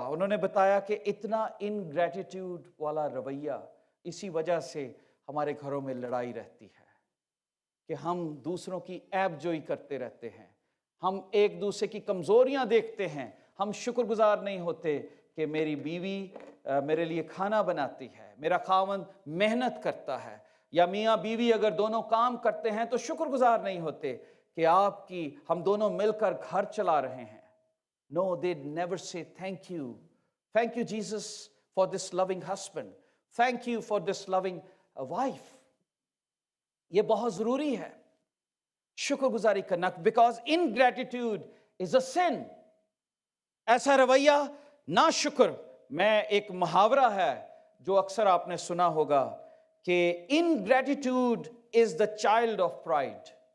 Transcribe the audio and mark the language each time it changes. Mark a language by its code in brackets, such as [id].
[hi] उन्होंने बताया कि इतना इनग्रैटिट्यूड वाला रवैया, इसी वजह से हमारे घरों में लड़ाई रहती है कि हम दूसरों की ऐब-जोई करते रहते हैं, हम एक दूसरे की कमज़ोरियां देखते हैं, हम शुक्रगुजार नहीं होते कि मेरी बीवी मेरे लिए खाना बनाती है, मेरा खामन मेहनत करता है, या मियाँ बीवी अगर दोनों काम करते हैं तो शुक्रगुजार नहीं होते कि हम दोनों मिलकर घर चला रहे हैं। [en] No, they never say thank you. Thank you, Jesus, for this loving husband. Thank you for this loving wife. [hi] ये बहुत ज़रूरी है शुक्रगुजारी करना, [en] because ingratitude is a sin. [hi] ऐसा रवैया ना शुक्र। मैं एक मुहावरा है जो अक्सर आपने सुना होगा कि [en] ingratitude is the child of pride.